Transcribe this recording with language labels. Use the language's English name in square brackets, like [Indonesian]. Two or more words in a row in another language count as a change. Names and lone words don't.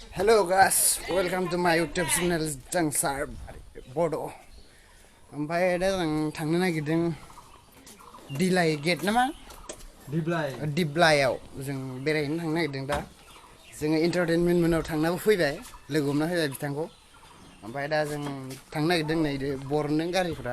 [English] Hello guys, welcome to my YouTube channel JWNGSAR Bodo. [Bodo] ओमफ्राय दा जों थांनो नागिरदों दिप्लाइ गेट नामा? दिप्लाइआव जों बेरायहैनो थांनो नागिरदों दा। जोङो एन्टारटेनमेन्ट मोनाव थांनाबो फैबाय, लोगो हमना फैबाय बिथांखौ। ओमफ्राय दा जों थांनो नागिरदों नै बरनदों गारिफ्रा।